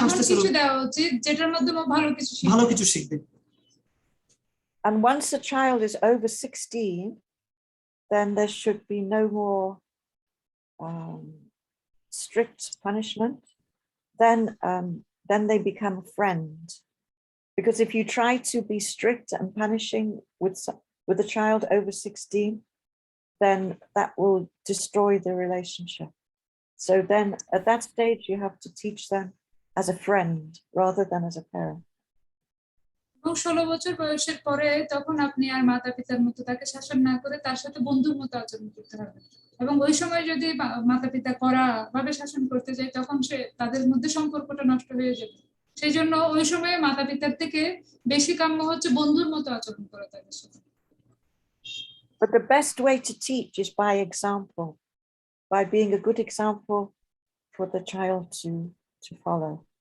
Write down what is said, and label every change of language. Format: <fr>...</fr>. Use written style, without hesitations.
<bn>কিছু দেওয়া উচিত যেটার মাধ্যমে ভালো কিছু শিখবে।</bn> <en>And once a child is over 16, then there should be no more strict punishment. Then they become a friend. Because if you try to be strict and punishing with a child over 16, then that will destroy the relationship. So then at that stage, you have to teach them as a friend rather than as a parent.</en> <bn>16 বছর বয়সের পরে তখন আপনি আর মাতা পিতার মতো তাকে শাসন না করে তার সাথে বন্ধুর মতো আচরণ করতে হবে, এবং ওই সময় যদি মাতা পিতা কড়া ভাবে শাসন করতে যায় তখন তাদের মধ্যে সম্পর্কটা নষ্ট হয়ে যাবে। সেই জন্য ওই সময় মাতা পিতার থেকে বেশি কাম্য হচ্ছে বন্ধুর মতো আচরণ করা তাদের সাথে।</bn> <en>But the best way to teach is by example, by being a good example for the child to follow.</en>